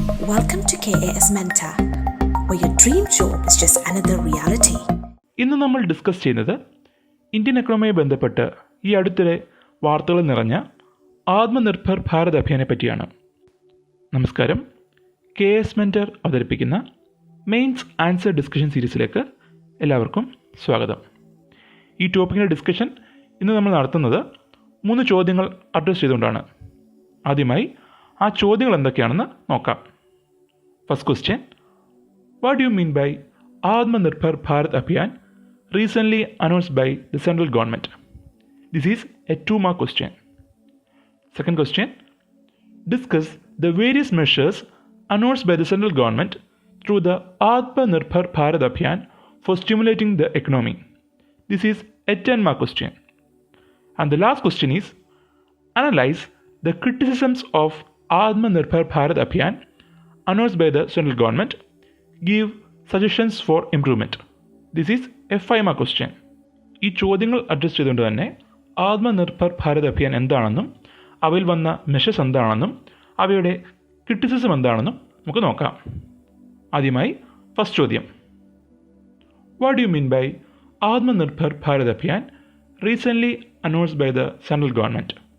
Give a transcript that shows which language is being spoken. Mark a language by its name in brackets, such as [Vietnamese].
[English] Welcome to KAS Mentor, where your dream job is just another reality. [Malayalam] ഇന്ന് നമ്മൾ discuss ചെയ്യുന്നത് Indian എക്കണോമിയുമായി ബന്ധപ്പെട്ട് ഈ അടുത്തിടെ വാർത്തകൾ നിറഞ്ഞ ആത്മനിർഭർ ഭാരത് അഭിയാനെ പറ്റിയാണ്. നമസ്കാരം. KAS Mentor അവതരിപ്പിക്കുന്ന മെയിൻസ് ആൻസർ ഡിസ്കഷൻ സീരീസിലേക്ക് എല്ലാവർക്കും സ്വാഗതം. ഈ ടോപ്പിക്കിൻ്റെ ഡിസ്കഷൻ ഇന്ന് നമ്മൾ നടത്തുന്നത് 3 ചോദ്യങ്ങൾ അഡ്രസ് ചെയ്തുകൊണ്ടാണ്. ആദ്യമായി ആ ചോദ്യങ്ങൾ എന്തൊക്കെയാണെന്ന് നോക്കാം. [English] First question, what do you mean by Atmanirbhar Bharat Abhiyan recently announced by the central government? This is a 2-mark question. Second question, discuss the various measures announced by the central government through the Atmanirbhar Bharat Abhiyan for stimulating the economy. This is a 10-mark question. And the last question is, analyze the criticisms of Atmanirbhar Bharat Abhiyan announced by the central government, give suggestions for improvement. This is a 5-mark question. [Malayalam] ഈ ചോദ്യങ്ങൾ address ചെയ്തുകൊണ്ട് തന്നെ ആത്മനിർഭർ ഭാരത് അഭിയാൻ എന്താണെന്നും അവയിൽ വന്ന measures എന്താണെന്നും അവയുടെ criticism എന്താണെന്നും നമുക്ക് നോക്കാം. ആദ്യമായി ഫസ്റ്റ് ചോദ്യം, [English] What do you mean by Atmanirbhar Bharat Abhiyan recently announced by the central government?